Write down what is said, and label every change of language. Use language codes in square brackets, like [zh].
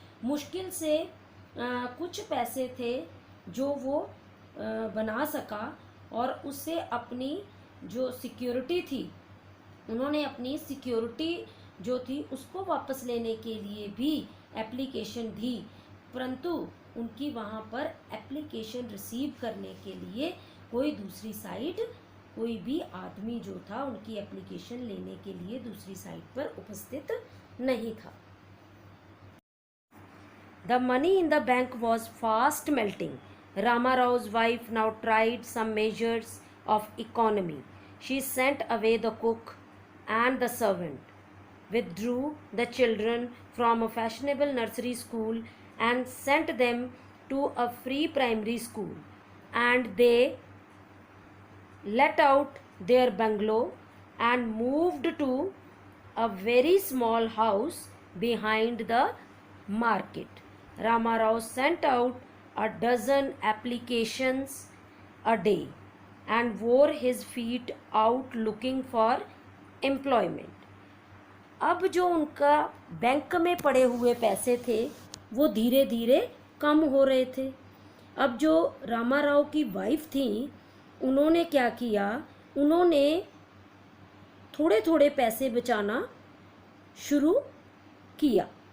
[hi] मुश्किल से कुछ पैसे थे जो वो बना सका, और उससे अपनी जो सिक्योरिटी थी, उन्होंने अपनी सिक्योरिटी जो थी उसको वापस लेने के लिए भी एप्लीकेशन दी, परंतु उनकी वहाँ पर एप्लीकेशन रिसीव करने के लिए कोई दूसरी साइड, कोई भी आदमी जो था उनकी एप्लीकेशन लेने के लिए दूसरी साइड पर उपस्थित नहीं था। [en] The money in the bank was fast melting. Ramarav's wife now tried some measures of economy. She sent away the cook and the servant, withdrew the children from a fashionable nursery school and sent them to a free primary school, and they let out their bungalow and moved to a very small house behind the market. Ramarao sent out a dozen applications a day and wore his feet out looking for employment. [hi] अब जो उनका bank में पड़े हुए पैसे थे वो धीरे धीरे कम हो रहे थे। अब जो रामाराव की वाइफ थी, उन्होंने क्या किया, उन्होंने थोड़े थोड़े पैसे बचाना शुरू किया।